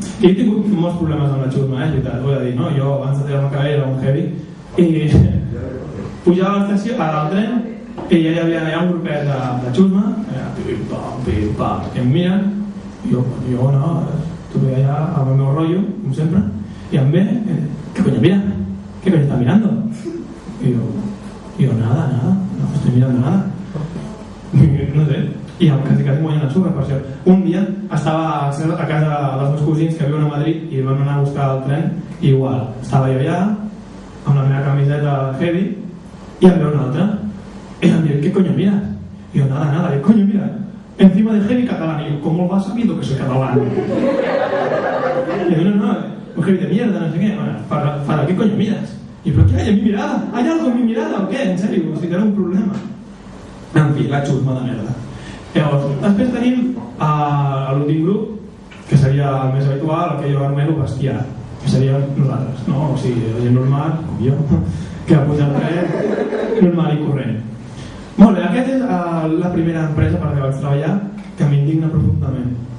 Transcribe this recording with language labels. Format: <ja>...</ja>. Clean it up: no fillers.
<ca>I he tingut molts problemes amb la xusma, veritat, ho he de dir, no? Jo abans de tirar-me cabell era un heavy i pujava a l'estació, al tren, i ja hi havia un grupet de xusma, pim-pam, que em miren, jo no, estuve allà amb el meu rotllo, com sempre, i em ve,</ca> <es>¿qué coño mira? ¿Qué coño está mirando? Y yo, nada, no estoy mirando nada.</es> <ca>No sé, i quasi m'ho guanyen a sobre, per cert. Un dia estava a casa dels meus cosins que viuen a Madrid i van anar a buscar el tren, i igual, estava jo allà, amb la meva camiseta heavy, y había un altre.</ca> <es>Y también, ¿qué coño miras? Y yo, nada, ¿qué coño miras? Encima de heavy catalán. Y yo, ¿cómo vas sabiendo que soy catalán? Y yo, no, un heavy de mierda, no sé qué. ¿Para qué coño miras? Y yo, ¿pero qué hay en mi mirada? ¿Hay algo en mi mirada o qué? En serio,</es> <ca>si tenen un problema. En fi, la xusma de merda. Llavors, després tenim l'últim grup, que seria el més habitual, el que jo anomeno bestiar, que seria nosaltres, no? O sigui, la gent normal, com jo, que va pujar el tren normal i corrent. Molt bé, aquesta és la primera empresa per la que vaig treballar que m'indigna profundament.</ca>